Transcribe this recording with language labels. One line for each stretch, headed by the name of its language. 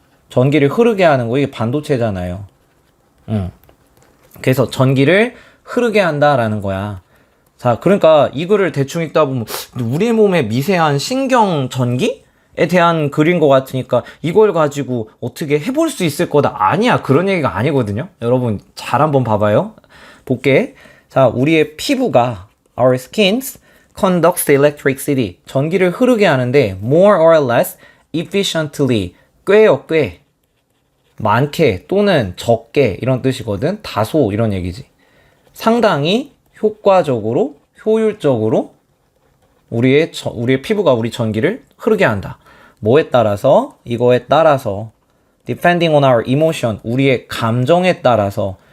Korean: 전기를 흐르게 하는 거 이게 반도체잖아요. 그래서 전기를 흐르게 한다라는 거야. 자, 그러니까 이 글을 대충 읽다 보면 우리 몸의 미세한 신경 전기에 대한 글인 것 같으니까 이걸 가지고 어떻게 해볼 수 있을 거다. 아니야. 그런 얘기가 아니거든요. 여러분 잘 한번 봐봐요. 볼게. 자, 우리의 피부가
English: our skins conducts electricity.
Korean: 전기를 흐르게 하는데
English: more or less efficiently.
Korean: 꽤요, 꽤. 많게 또는 적게 이런 뜻이거든. 다소 이런 얘기지. 상당히 효과적으로, 효율적으로 우리의 피부가 우리 전기를 흐르게 한다. 뭐에 따라서? 이거에 따라서
English: depending on our emotion,
Korean: 우리의 감정에 따라서.